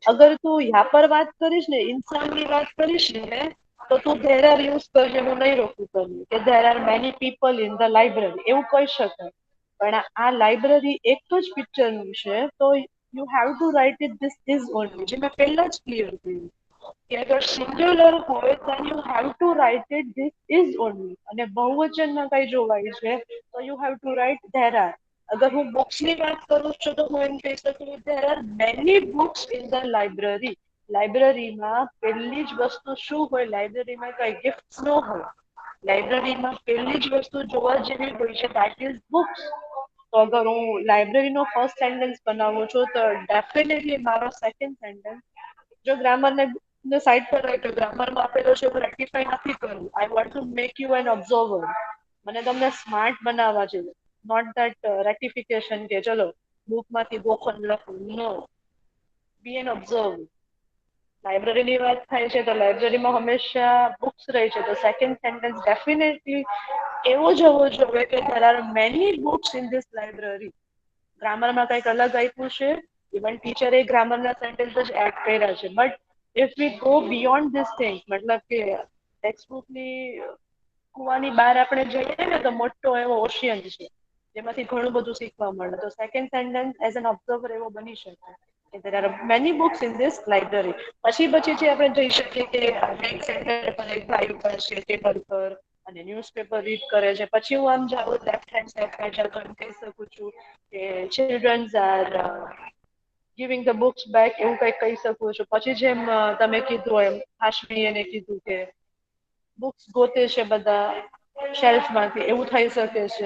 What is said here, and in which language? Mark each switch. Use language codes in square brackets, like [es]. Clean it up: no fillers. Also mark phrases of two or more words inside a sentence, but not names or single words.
[gu] અગર તું યા પર વાત કરીશ ને, ઇન્સાનની વાત કરીશ ને, તો તું [en] there are [gu] યુઝ કરજે. હું નહીં રોકું તમને કે [en] there are many people in the library, [gu] એવું કહી શકાય. પણ આ લાઇબ્રેરી એક જ પિક્ચરનું છે, તો [en] you have to write it this is only, [gu] જે મેં પહેલા જ ક્લિયર કર્યું કે અગર સિંગ્યુલર હોય [en] then you have to write it this is only, [gu] અને બહુવચનમાં કઈ જોવાય છે તો [en] you have to write there are. [gu] અગર હું બુક્સ ની વાત કરું છું તો હું એમ કહી શકું [en] there are many books in the library. [gu] લાઇબ્રેરીમાં પહેલી જ વસ્તુ શું હોય? લાઇબ્રેરીમાં કઈ ગિફ્ટ ન હોય. લાઇબ્રેરીમાં પહેલી જ વસ્તુ જોવા જેવી હોય છે, [en] that is books. [gu] તો અગર હું લાઇબ્રેરીનો [en] first sentence [gu] બનાવું છું તો ડેફિનેટલી મારો [en] second sentence [gu] જો ગ્રામરને સાઈડ પર રાખ્યો, ગ્રામરમાં આપેલો છે હું રેક્ટિફાઈ નથી કરવું. [en] I want to make you an observer. [gu] મને તમને સ્માર્ટ બનાવવા છે, [en] not that rectification [gu] કે ચલો બુકમાંથી ગોખણ લખું. [en] no, be an observe. [gu] લાઇબ્રેરીની વાત થાય છે તો લાઇબ્રેરીમાં હંમેશા બુક્સ રહી છે, તો [en] second sentence definitely [gu] એવો જ હોવો જોઈએ કે [en] there are many books in this library. [gu] ગ્રામરમાં કંઈક અલગ આપ્યું છે, ઇવન ટીચરે ગ્રામરના સેન્ટેન્સ જ એડ કર્યા છે, [en] but if we go beyond this things, [gu] મતલબ કે ટેક્સ્ટબુકની કુવાની બહાર આપણે જઈએ ને તો મોટો એવો ઓશિયન છે, જેમાંથી ઘણું બધું શીખવા મળે. તો [en] second sentence as an observer [gu] એવો બની શકે કે [en] there are many books in this library. [gu] પછી જે આપણે જઈ શકીએ કે એક સેન્ટર પર એક ભાઈ ઉપર છે ટેબલ પર અને [en] newspaper read [gu] કરે છે. પછી હું આમ જાઉં [en] left hand side [gu] પર જાઉં તો કહી શકું છું કે [en] childrens are giving the books back, [gu] એવું કંઈક કહી શકું છું. પછી જેમ તમે કીધું એમ હાશમી એને કીધું કે બુક્સ ગોતે છે બધા શેલ્ફમાંથી, એવું થઈ શકે છે.